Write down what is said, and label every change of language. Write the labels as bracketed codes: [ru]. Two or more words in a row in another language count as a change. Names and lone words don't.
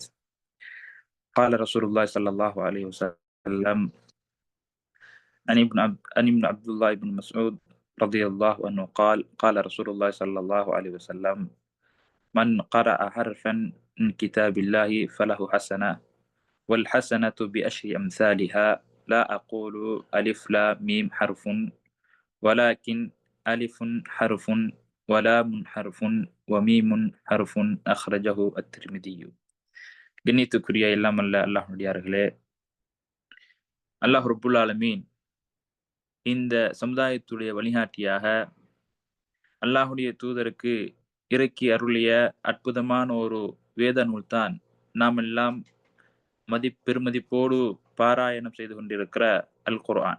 [ar] قال رسول الله صلى الله عليه وسلم عن ابن عبد الله بن مسعود رضي الله عنه قال رسول الله صلى الله عليه وسلم من قرأ حرفا من كتاب الله فله حسنة والحسنة بأشر أمثالها لا أقول ألف لا ميم حرف ولكن ألف حرف ولام حرف وميم حرف أخرجه الترمذي. [ta] கண்ணியத்துக்குரிய எல்லாம் அல்ல அல்லாஹ்வுடையார்களே, [ar] الله رب العالمين [ta] இந்த சமுதாயத்துடைய வழிகாட்டியாக அல்லாஹுடைய தூதருக்கு இறக்கி அருளிய அற்புதமான ஒரு வேத நூல்தான் நாம் எல்லாம் பெருமதிப்போடு பாராயணம் செய்து கொண்டிருக்கிற அல் குர்ஆன்.